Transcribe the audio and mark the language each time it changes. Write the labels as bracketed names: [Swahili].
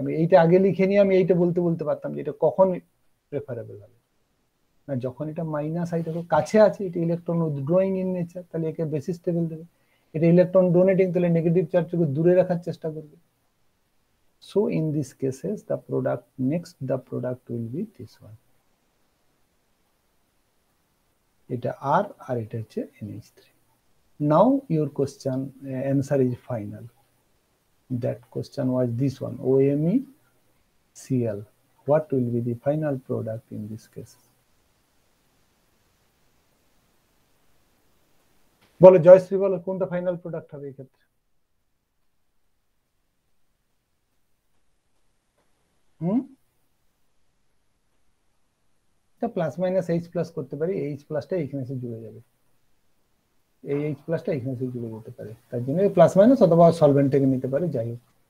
[Bangla] আমি এইটা আগে লিখে নিয়ে আমি এইটা বলতে পারতাম যে এটা কখন প্রেফারেবল হবে না, যখন এটা মাইনাস আই দেখো কাছে আছে, এটা ইলেকট্রন উইথড্রয়িং ইন নেচার, তাহলে একে বেশি স্টেবল দেবে। এটা ইলেকট্রন ডোনেটিং, তাহলে নেগেটিভ চার্জকে দূরে রাখার চেষ্টা করবে। [English] So in this cases the product will be this one. [Bangla] এটা আর আর এটা হচ্ছে NH3। [English] Now your question answer is final. That question was this one, OMeCl. What will be the final product in this case? [Bangla] বলো জয়শ্রী, বলো কোনটা final product হবে এই ক্ষেত্রে? এটা প্লাস মাইনাস H প্লাস করতে পারি, H প্লাসটা এখানে এসে জুড়ে যাবে, এই H প্লাসটা এখানে এসে জুড়ে যেতে পারে, তার জন্য প্লাস মাইনাস অথবা সলভেন্ট থেকে নিতে পারে, যাই হোক।